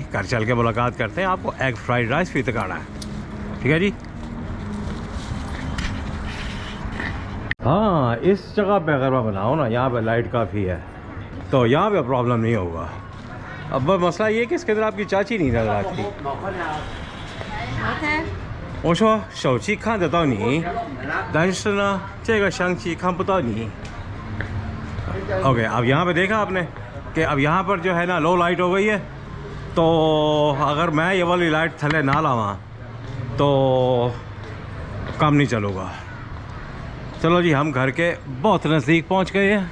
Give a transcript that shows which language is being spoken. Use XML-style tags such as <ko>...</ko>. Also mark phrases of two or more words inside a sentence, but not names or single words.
<hi>घर चल के मुलाकात करते हैं। आपको</hi> <en>egg fried rice</en> <hi>भी तकाना है, ठीक है जी। हाँ, इस जगह पे अगर मैं बनाऊँ ना, यहाँ पे लाइट काफ़ी है तो यहाँ पे प्रॉब्लम नहीं होगा। अब मसला ये कि इसके अंदर आपकी चाची नहीं नजर आती।</hi> <zh>我说手机看得到你，但是呢这个相机看不到你。</zh> <hi>ओके, अब यहाँ पे देखा आपने कि अब यहाँ पर जो है ना</hi> <en>low light</en> <hi>हो गई है, तो अगर मैं ये वाली लाइट थले ना लावा तो काम नहीं चलूँगा। चलो जी, हम घर के बहुत नज़दीक पहुँच गए हैं।</hi>